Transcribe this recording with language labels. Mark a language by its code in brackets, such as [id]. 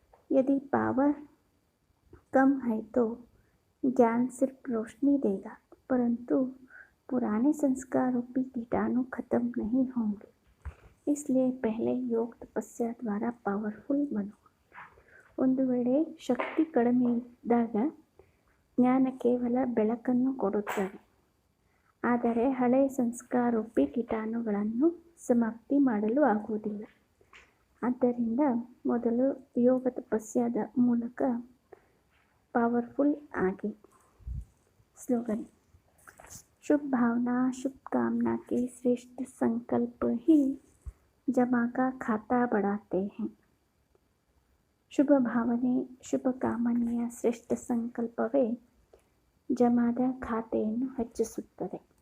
[hi] यदि पावर कम है तो ज्ञान सिर्फ रोशनी देगा, परंतु पुराने संस्कार रूपी कीटाणु खत्म नहीं होंगे. इसलिए पहले योग तपस्या द्वारा पावरफुल बनो. [kn] ಒಂದು ವೇಳೆ ಶಕ್ತಿ ಕಡಿಮೆ ಇದ್ದಾಗ ಜ್ಞಾನ ಕೇವಲ ಬೆಳಕನ್ನು ಕೊಡುತ್ತದೆ, ಆದರೆ ಹಳೆಯ ಸಂಸ್ಕಾರ ರೂಪಿ ಕೀಟಾಣುಗಳನ್ನು ಸಮಾಪ್ತಿ ಮಾಡಲು ಆಗುವುದಿಲ್ಲ. ಆದ್ದರಿಂದ ಮೊದಲು ಯೋಗ ತಪಸ್ಯಾದ ಮೂಲಕ [hi] पावरफुल आगे. [en] Slogan. [hi] शुभ भावना शुभ कामना के श्रेष्ठ संकल्प ही जमा का खाता बढ़ाते हैं. [kn] ಶುಭ ಭಾವನೆ ಶುಭ ಕಾಮನೆಯ ಶ್ರೇಷ್ಠ ಸಂಕಲ್ಪವೇ ಜಮಾದ ಖಾತೆಯನ್ನು ಹೆಚ್ಚಿಸುತ್ತದೆ.